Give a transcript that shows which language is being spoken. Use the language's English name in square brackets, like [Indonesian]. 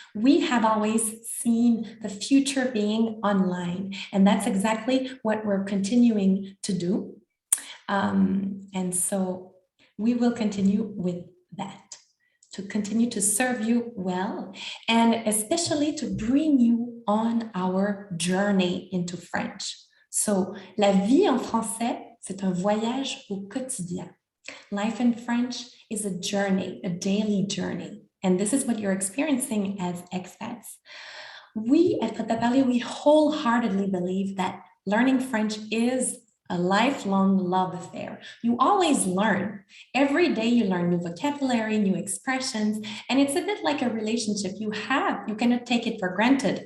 [English] We have always seen the future being online, and that's exactly what we're continuing to do. And so we will continue with that, to continue to serve you well, and especially to bring you on our journey into French. [French] So, la vie en français, c'est un voyage au quotidien. [English] Life in French is a journey, a daily journey. And this is what you're experiencing as expats. We at PàP Team, we wholeheartedly believe that learning French is a lifelong love affair. You always learn. Every day you learn new vocabulary, new expressions, and it's a bit like a relationship you have. You cannot take it for granted.